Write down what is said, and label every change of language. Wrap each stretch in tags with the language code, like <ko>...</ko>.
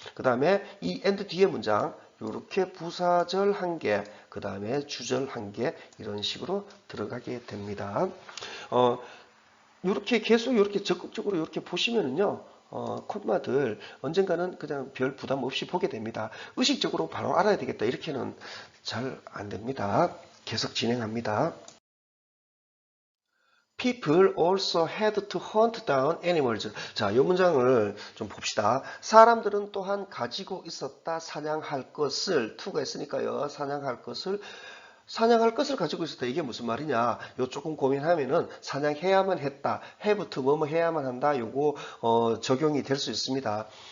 <ko>그 다음에 이 and 뒤에 문장 이렇게 부사절 한 개, 그 다음에 주절 한 개 이런 식으로 들어가게 됩니다. 이렇게 계속 이렇게 적극적으로 이렇게 보시면은요. 콤마들 언젠가는 그냥 별 부담 없이 보게 됩니다. 의식적으로 바로 알아야 되겠다 이렇게는 잘 안 됩니다. 계속 진행합니다.</ko> <en>People also had to hunt down animals.</en> <ko>자, 이 문장을 좀 봅시다. 사람들은 또한 가지고 있었다. 사냥할 것을, to가 있으니까요. 사냥할 것을 사냥할 것을 가지고 있었다. 이게 무슨 말이냐? 요 조금 고민하면은 사냥해야만 했다. 해부터 뭐뭐 해야만 한다. 요거 적용이 될 수 있습니다.</ko>